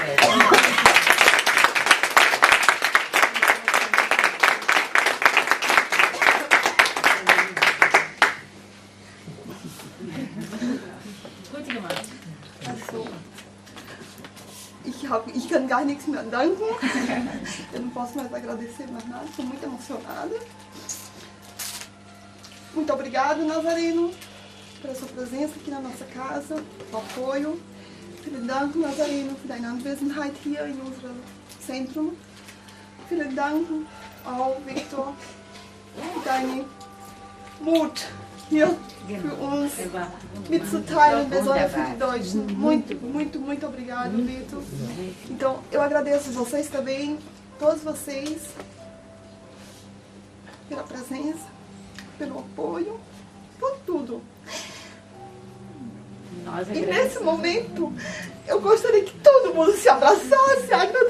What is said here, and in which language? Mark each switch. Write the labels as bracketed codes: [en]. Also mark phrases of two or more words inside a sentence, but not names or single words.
[de] Gut gemacht. Also, ich kann gar nichts mehr danken. [pt] Eu não posso mais agradecer mais nada, estou muito emocionada. Muito obrigada, Nazareno, pela sua presença aqui na nossa casa, o apoio. [de] Vielen Dank, Nazareno, für deine Anwesenheit hier in unserem Zentrum. Vielen Dank auch, Victor, für deinen Mut hier für uns mitzuteilen, besonders für die Deutschen. [pt] Muito, muito, muito obrigado, Victor. Então, eu agradeço vocês também, todos vocês, pela presença, pelo apoio, por tudo. E nesse momento, eu gostaria que todo mundo se abraçasse